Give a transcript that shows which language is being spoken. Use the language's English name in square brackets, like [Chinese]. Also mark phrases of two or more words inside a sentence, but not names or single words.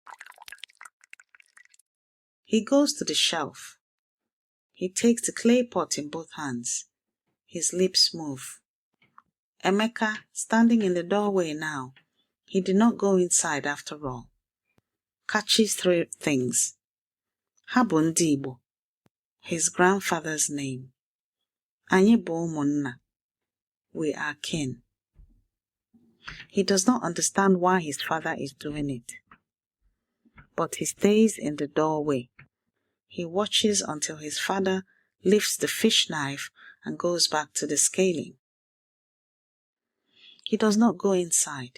[English] He goes to the shelf. He takes the clay pot in both hands. His lips move. Emeka, standing in the doorway now, he did not go inside after all. Catches 3 things. [Igbo] Ha bụ ndị Igbo. [English] His grandfather's name. [Igbo] Anyị bụ ụmụnna. [English] we are kin. He does not understand why his father is doing it, but he stays in the doorway. He watches until his father lifts the fish knife and goes back to the scaling. He does not go inside.